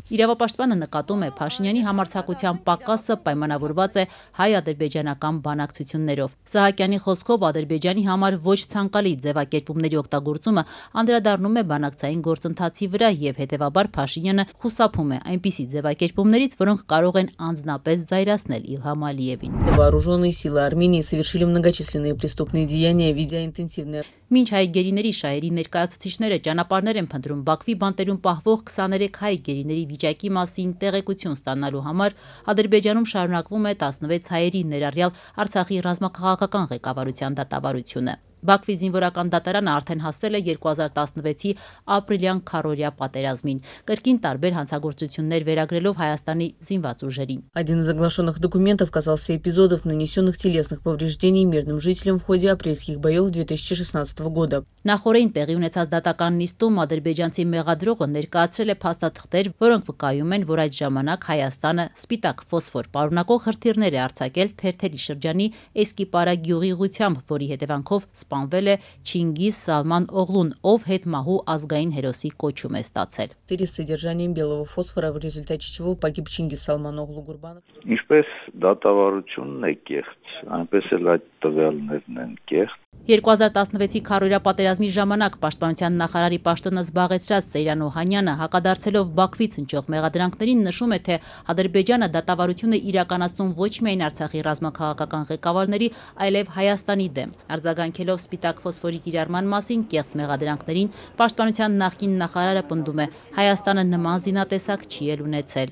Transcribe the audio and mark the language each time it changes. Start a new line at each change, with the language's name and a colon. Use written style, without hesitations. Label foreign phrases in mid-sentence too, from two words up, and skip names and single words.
Armenian: Իրավապաշտպանը նկատում է Փաշինյանի համարձակության պակասը պայմանավորված է հայ-ադրբեջանական բանակցություններով։ Սահակյանի խոսքով Ադրբեջանի համար ոչ ցանկալի ձևակերպումների օգտագործումը անդրադառնում է բանակցային գործընթացի վրա եւ հետեւաբար Փաշինյանը խուսափում է այնպիսի ձևակերպումներից, որոնք կարող են անձնապես զայրացնել Իլհամ Ալիևին։
Russian: Вооруженные силы Армении совершили многочисленные преступные деяния, ведя интенсивные.
Armenian: Մինչ հայ գերիների շահերի ներկայացուցիչները ճանապարհներ են փնտրում Բաքվի բանտերում պահվող 23 հայ գերիների վիճակի մասին տեղեկություն ստանալու համար, Ադրբեջանում շարունակվում է 16 հայերի ներառյալ Արցախի ռազմաքաղաքական ղեկավարության դատավարությունը։ Բաքվի զինվորական դատարանը արդեն հասել է 2016-ի ապրիլյան քառօրյա պատերազմին, կրկին տարբեր հանցագործություններ վերագրելով Հայաստանի զինված ուժերին։
Russian: Один из оглашенных документов касался эпизодов нанесенных телесных повреждений мирным жителям в ходе апрельских боев 2016 года.
Armenian: Նախորդին տեղի ունեցած դատական նիստում ադրբեջանցի մեղադրողը ներկայացրել է փաստաթղթեր, որոնք վկայում են, որ այդ ժամանակ Հայաստանը սպիտակ ֆոսֆոր պարունակող հրթիռներ է արձակել Թերթերի շրջանի Էսկիպարա գյուղի ուղղությամբ, որի հետևանքով սպանվել է Չինգիզ Սալման Օղլուն, ով հետմահու ազգային հերոսի կոչում է ստացել։
Russian: С содержанием белого фосфора, в результате чего погиб Чингис Салман Оглу Гурбанов.
Armenian: Ինչպես դատավարությունն է կեղծ, այնպես էլ այդ տվյալներն են կեղծ։ 2016-ի քառօրյա պատերազմի ժամանակ պաշտպանության նախարարի պաշտոնը զբաղեցրած Սեյրան Օհանյանը հակադարձելով Բաքվից հնչող մեղադրանքներին նշում է, թե Ադրբեջանը դատավարությունը իրականացնում ոչ միայն Արցախի ռազմաքաղաքական ղեկավարների, այլև Հայաստանի դեմ։ Արձագանքելով սպիտակ ֆոսֆորի կիրառման մասին կեղծ մեղադրանքներին, պաշտպանության նախկին նախարարը պնդում է, Հայաստանը նման զինատեսակ չի էլ ունեցել։